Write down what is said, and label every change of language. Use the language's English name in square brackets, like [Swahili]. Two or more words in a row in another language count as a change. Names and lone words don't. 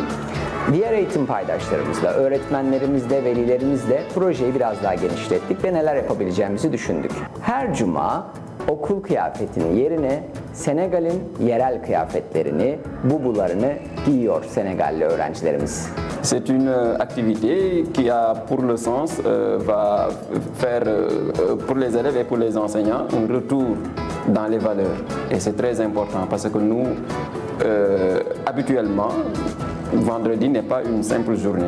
[Turkish] Diğer eğitim paydaşlarımızla, öğretmenlerimizle, velilerimizle projeyi biraz daha genişlettik ve neler yapabileceğimizi düşündük. Her cuma okul kıyafetinin yerine Senegal'in yerel kıyafetlerini, bubularını giyiyor Senegalli öğrencilerimiz. [French] C'est une activité qui a pour le sens, va faire pour les élèves et pour les enseignants un retour dans les valeurs. Et c'est très important parce que nous, habituellement, vendredi n'est pas une simple journée.